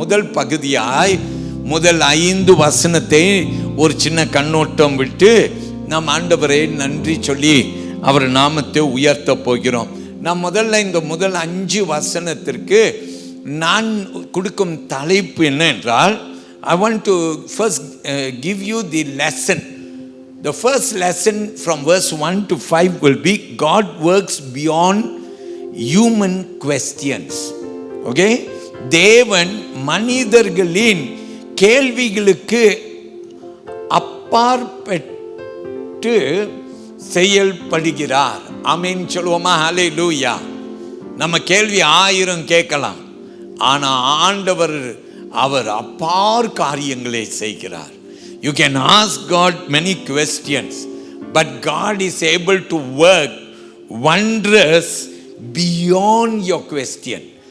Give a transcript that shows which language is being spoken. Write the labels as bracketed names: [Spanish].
[Tamil] முதல் பகுதியாய் முதல் 5 வசனத்தை ஒரு சின்ன கண்ணோட்டம் விட்டு நாம் ஆண்டவரை நன்றி சொல்லி அவர் நாமத்தை உயர்த்த போகிறோம். நான் முதல்ல இந்த முதல் 5 வசனத்திற்கு நான் கொடுக்கும் தலைப்பு என்ன என்றால், [English] I want to first give you the lesson. The first lesson from verse 1 to 5 will be God works beyond human questions. Okay? [Tamil] தேவன் மனிதர்களின் கேள்விகளுக்கு அப்பாற்பட்டு செயல்படுகிறார். ஆமென் சொல்லுவோமா? ஹல்லேலூயா. நம்ம கேள்வி 1000 கேட்கலாம், ஆனா ஆண்டவர் அவர் அப்பார் காரியங்களை செய்கிறார். [English] You can ask God many questions, but God is able to work wonders beyond your question.